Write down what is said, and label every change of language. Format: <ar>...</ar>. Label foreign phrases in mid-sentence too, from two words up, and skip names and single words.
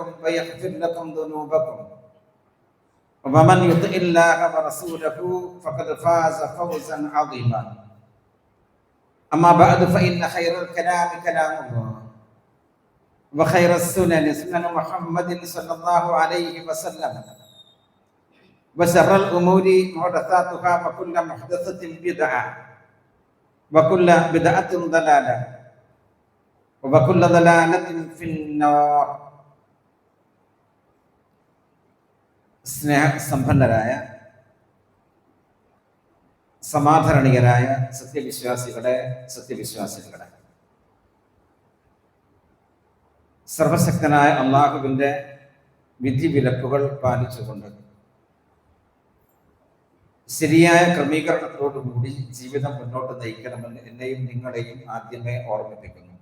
<ar>ويغفر لكم ذنوبكم ومن يطع الله ورسوله فقد فاز فوزا عظيما أما بعد فإن خير الكلام كلام الله وخير السنن سنن محمد صلى الله عليه وسلم وشر الأمور محدثاتها وكل محدثة بدعة وكل بدعة ضلالة وكل ضلالة في النار.</ar> <ml>സ്നേഹസമ്പന്നരായ സമാധാരണീയരായ സത്യവിശ്വാസികളെ സർവശക്തനായ അള്ളാഹുവിൻ്റെ വിധിവിലക്കുകൾ പാലിച്ചുകൊണ്ട് ശരിയായ ക്രമീകരണത്തോടുകൂടി ജീവിതം മുന്നോട്ട് നയിക്കണമെന്ന് എന്നെയും നിങ്ങളെയും ആദ്യമേ ഓർമ്മിപ്പിക്കുന്നു.</ml>